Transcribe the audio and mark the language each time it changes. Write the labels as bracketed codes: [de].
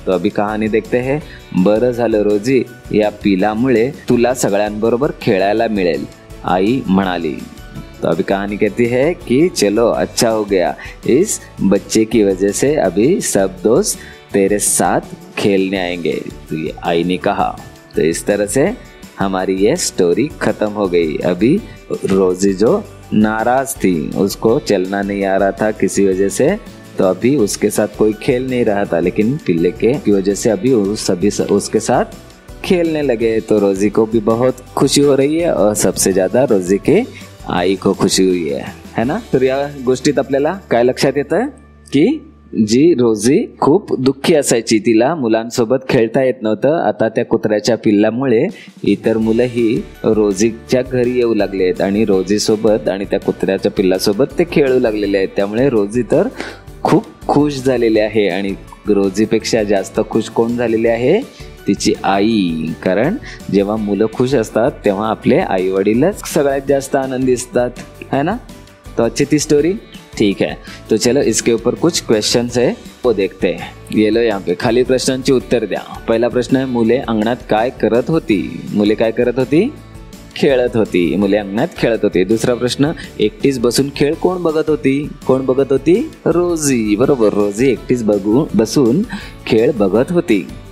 [hi] तो अभी कहानी देखते हैं। [mr] बरं झालं रोजी, या पिलामुळे तुला सगळ्यांबरोबर खेळायला मिळेल, आई म्हणाली। [hi] तो अभी कहानी कहती है कि चलो अच्छा हो गया, इस बच्चे की वजह से अभी सब दोस्त तेरे साथ खेलने आएंगे, तो ये आई ने कहा। तो इस तरह से हमारी ये स्टोरी खत्म हो गई। अभी रोजी जो नाराज थी, उसको चलना नहीं आ रहा था किसी वजह से, तो अभी उसके साथ कोई खेल नहीं रहा था, लेकिन पिल्ले के की वजह से अभी सभी उसके साथ खेलने लगे तो रोजी को भी बहुत खुशी हो रही आहे और सबसे ज्यादा रोजी के आई को खुशी हुई है ना. [mr] तर या गोष्टीत आपल्याला काय लक्षात येतं की जी रोजी खूप दुःखी असायची, तिला मुलांसोबत खेळता येत नव्हतं. आता त्या कुत्र्याच्या पिल्लामुळे इतर मुलंही रोजीच्या घरी येऊ लागलेत आणि रोजी सोबत आणि त्या कुत्र्याच्या पिल्लासोबत ते खेळू लागलेले आहेत. त्यामुळे रोजी तर खूप खुश झालेली आहे आणि रोजीपेक्षा जास्त खुश कोण झालेले आहे? तिची आई. कारण जेव्हा मुलं खुश असतात तेव्हा आपले आई वडीलच सगळ्यात जास्त आनंदी असतात, [hi] है ना. तो अच्छी थी स्टोरी. ठीक है, तो चलो इसके ऊपर कुछ क्वेश्चंस है वो देखते हैं. ये लो यहाँ पे [mr] खाली प्रश्नांची उत्तर द्या. पहिला प्रश्न आहे, मुले अंगणात काय करत होती? मुले काय करत होती? खेळत होती. मुले अंगणात खेळत होती. दुसरा प्रश्न, एकटीच बसून खेळ कोण बघत होती? कोण बघत होती? रोजी. बरोबर, रोजी एकटीच बसून खेळ बघत होती.